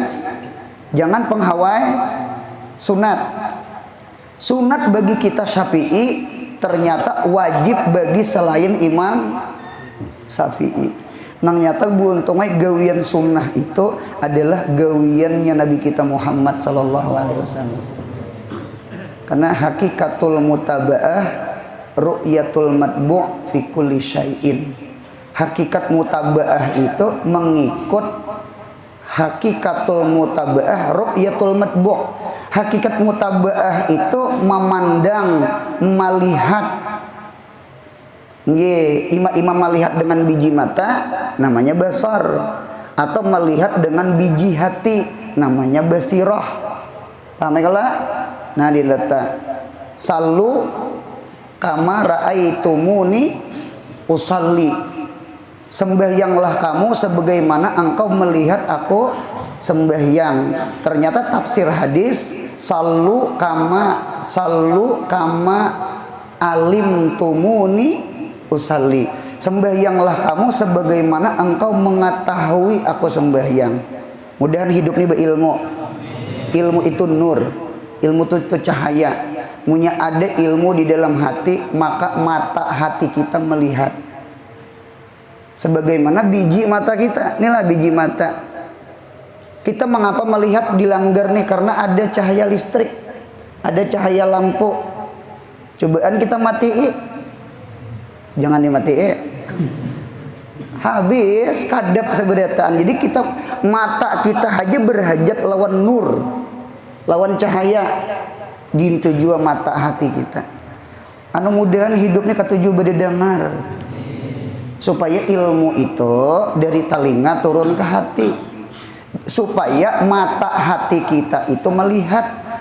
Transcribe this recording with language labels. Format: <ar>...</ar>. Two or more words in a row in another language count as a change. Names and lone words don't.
<bjn>Jangan penghawai sunat. Sunat bagi kita Syafi'i ternyata wajib bagi selain Imam Syafi'i. Nang nyata buuntungnya gawian sunnah itu adalah gawiannya Nabi kita Muhammad</bjn> <ar>صلى الله عليه وسلم. Karena حقيقة المتابعة رؤية المتبوع في كل شيء.</ar> <bjn>Hakikat mutaba'ah itu mengikut,</bjn> <ar>حقيقة المتابعة رؤية المتبوع'.</ar> <bjn>Hakikat mutaba'ah itu memandang, melihat. Imam melihat dengan biji mata namanya basar, atau melihat dengan biji hati namanya basirah. Paham ya? Nah, dileta</bjn> <ar>صلوا كما رأيتموني أصلي.</ar> <bjn>Sembahyanglah kamu sebagaimana engkau melihat aku sembahyang. Ternyata tafsir hadis</bjn> <ar>صلوا كما علمتموني أصلي.</ar> <bjn>Sembahyanglah kamu sebagaimana engkau mengetahui aku sembahyang. Mudahan hidup ini berilmu. Ilmu itu nur, ilmu itu cahaya. Munya ada ilmu di dalam hati, maka mata hati kita melihat. Sebagaimana biji mata kita. Inilah biji mata. Kita mengapa melihat dilanggar nih? Karena ada cahaya listrik, ada cahaya lampu. Cobaan kita matiin. Jangan dimatiin. Habis kadap seberataan. Jadi kita, mata kita aja berhajat lawan nur, lawan cahaya. Dintu jua mata hati kita. Anu mudahan hidupnya ketujuh bededangar, supaya ilmu itu dari telinga turun ke hati, supaya mata hati kita itu melihat.</bjn>